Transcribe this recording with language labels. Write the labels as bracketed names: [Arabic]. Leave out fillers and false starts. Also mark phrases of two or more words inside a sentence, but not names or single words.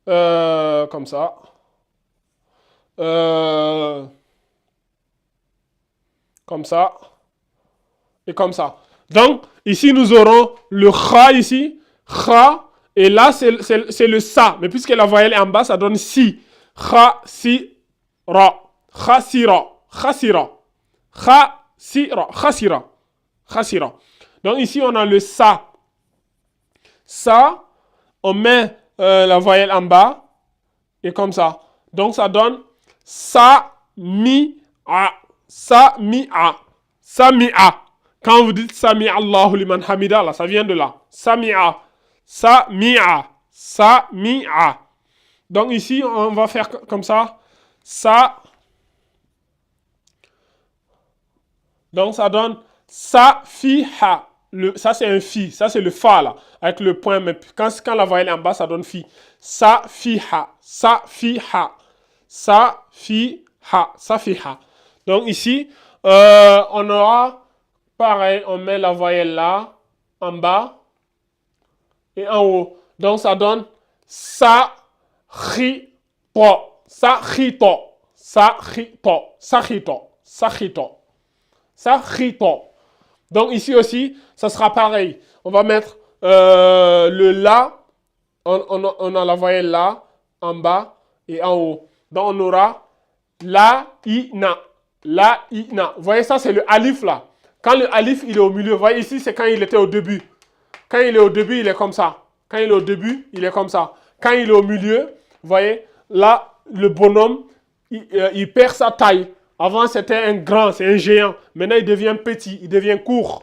[French] Comme ça. Euh, Comme ça. Et comme ça. Donc, ici, nous aurons le kha ici. Kha. Et là, c'est le sa. Mais puisque la voyelle est en bas, ça donne si. Kha, si, ra. Khasira. Khasira. Khasira. Khasira. Khasira. Donc, ici, on a le sa. Ça, on met la voyelle en bas. Et comme ça. Donc, ça donne sa, mi, a. Sa, mi, a. Sa, mi, a. Quand vous dites [Arabic] سمع الله لمن حمده, [French] là, ça vient de là. Sami'a. Sami'a. Sami'a. Donc ici, on va faire comme ça. Ça. Donc ça donne Safiha. Ça, c'est un fi. Ça, c'est le fa, là. Avec le point. Mais quand la voyelle est en bas, ça donne fi. Safiha. Safiha. Safiha. Safiha. Donc ici, on aura... Pareil, on met la voyelle là, en bas et en haut. Donc, ça donne sa, ri, to, sa, ri, to, sa, ri, to, sa, ri, to, sa, ri, to, sa, ri, to. Donc, ici aussi, ça sera pareil. On va mettre le la, on a la voyelle là, en bas et en haut. Donc, on aura la, i, na, la, i, na. Vous voyez, ça, c'est le alif là. Quand le alif, il est au milieu, vous voyez ici, c'est quand il était au début. Quand il est au début, il est comme ça. Quand il est au début, il est comme ça. Quand il est au milieu, vous voyez, là, le bonhomme, il perd sa taille. Avant, c'était un grand, c'est un géant. Maintenant, il devient petit, il devient court.